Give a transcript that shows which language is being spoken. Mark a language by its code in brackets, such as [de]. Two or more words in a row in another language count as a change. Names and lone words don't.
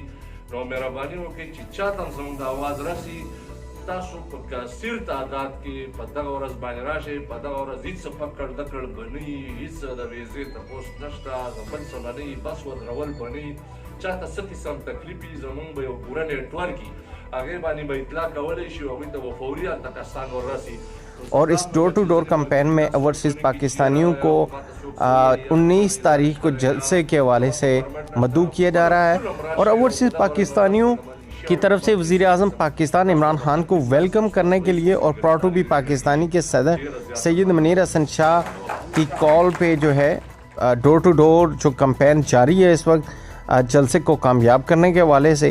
[ps] نو مهرباني وکړئ چې چاته هم زموږ د آواز رسي تاسو په کثیر تعداد کې په دغه ورځ باندې راشئ. په دغه ورځ هېڅ فکر دکړ به نه وي، هېڅ د ویزې تپوس نشته، د بل څه به نه وي، بس ودرول به نه وي. چاته څه قسم تکلیف وي زموږ به یو پوره نیټورک وي، هغې باندې به اطلاع کولی شي او هغوی ته به فوري هلته کسان وررسي. [ur] اور اس [en] door to door campaign [ur] میں اوورسیز پاکستانیوں کو 19 تاریخ کو جلسے کے حوالے سے مدعو کیا جا رہا ہے اور اوورسیز پاکستانیوں کی طرف سے وزیر اعظم پاکستان عمران خان کو ویلکم کرنے کے لیے اور پراؤڈ ٹو بی پاکستانی کے صدر سید منیر حسن شاہ کی کال پہ جو ہے [en] door to door [ur] جو کیمپین جاری ہے اس وقت جلسے کو کامیاب کرنے کے حوالے سے.